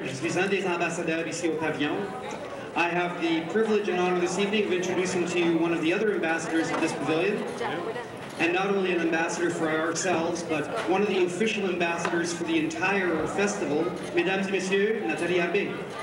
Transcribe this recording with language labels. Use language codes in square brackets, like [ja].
[fr] Je suis un des ambassadeurs ici au Pavillon. [en] I have the privilege and honor this evening of introducing to you one of the other ambassadors of this pavilion. And not only an ambassador for ourselves, but one of the official ambassadors for the entire festival. [fr] Mesdames et messieurs, Nathalie Arbé.